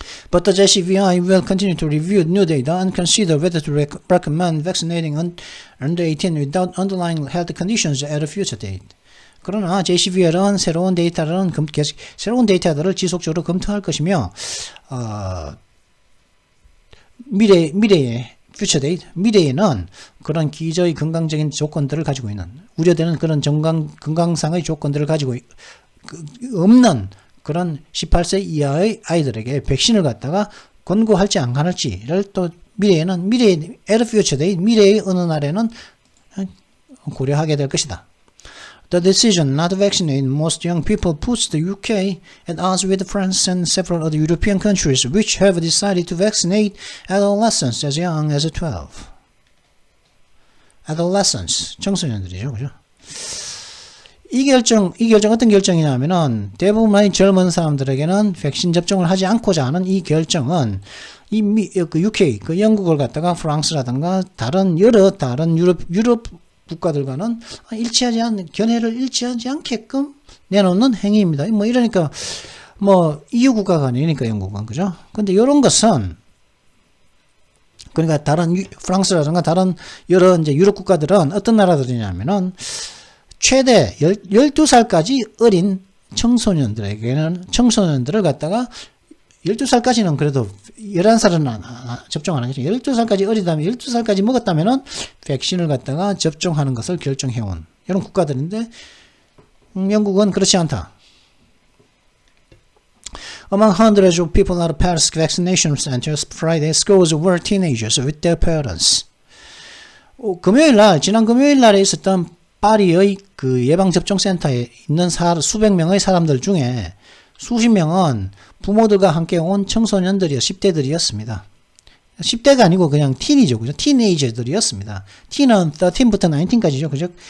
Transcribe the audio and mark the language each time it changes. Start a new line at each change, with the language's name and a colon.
English: But the JCVI will continue to review new data and consider whether to recommend vaccinating under 18 without underlying health conditions at a future date.
Korean: 그러나 JCVI는 새로운 데이터들을 지속적으로 검토할 것이며 미래의 future date, 미래에는 그런 기저의 건강적인 조건들을 가지고 있는 우려되는 그런 건강상의 조건들을 가지고 없는 그런 18세 이하의 아이들에게 백신을 갖다가 권고할지 안 할지를 또 미래의
English: at a future date,
Korean: 미래의 어느 날에는 고려하게 될 것이다.
English: The decision not to vaccinate most young people puts the UK at odds with France and several other European countries which have decided to vaccinate adolescents as young as 12.
Korean: Adolescents, 청소년들이죠, 그죠? 이 결정 어떤 결정이냐면은 대부분의 젊은 사람들에게는 백신 접종을 하지 않고자 하는 이 결정은 그 UK, 그 영국을 갖다가 프랑스라든가 여러 다른 유럽 국가들과는 견해를 일치하지 않게끔 내놓는 행위입니다. 뭐 이러니까 뭐 EU 국가가 아니니까 영국은 그죠? 근데 이런 것은 그러니까 프랑스라든가 다른 여러 이제 유럽 국가들은 어떤 나라들이냐면은 최대 12살까지 어린 청소년들을 갖다가 12살까지는 그래도 11살은 접종 안 하겠죠. 12살까지 어리다면 12살까지 먹었다면은 백신을 갖다가 접종하는 것을 결정해온 이런 국가들인데 영국은 그렇지 않다.
English: Among hundreds of people at Paris vaccination centers Friday, scores were teenagers with their parents.
Korean: 지난 금요일 날에 있었던 파리의 그 예방접종센터에 있는 수백 명의 사람들 중에 수십 명은 부모들과 함께 온 청소년들이요, 10대들이었습니다. 10대가 아니고 그냥 틴이죠, 그죠? 티네이저들이었습니다. 틴은 13부터 19까지죠, 그죠?